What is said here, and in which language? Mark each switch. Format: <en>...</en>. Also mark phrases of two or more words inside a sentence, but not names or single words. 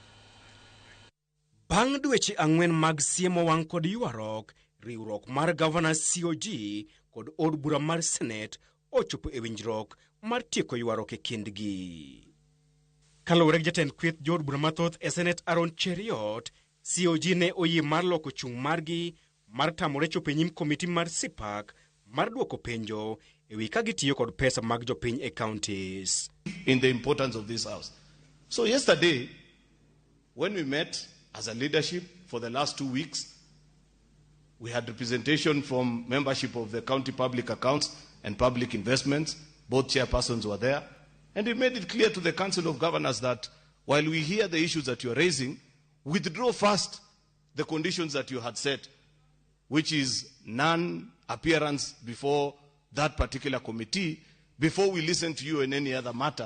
<luo>Bang' dweche 4 mag siemo wang' kod ywaruok, riwruok mar Gavanas COG kod od bura mar Senate ochopo e winjruok mar tieko ywaruok e kindgi. Kaluwore gi jatend kweth jod bura mathoth e Senate Cheriot, COG ne oyie mar loko chung' margi mar tamore chopo e nyim komiti mar CPAC mar duoko penjo ewi ka gitiyo kod pesa mag jopiny e counties.</luo> <en>In the importance of this house. So yesterday, when we met as a leadership for the last 2 weeks, we had representation from membership of the County Public Accounts and Public Investments. Both chairpersons were there. And we made it clear to the Council of Governors that while we hear the issues that you are raising, withdraw first the conditions that you had set, which is non-appearance before that particular committee, before we listen to you in any other matter.</en>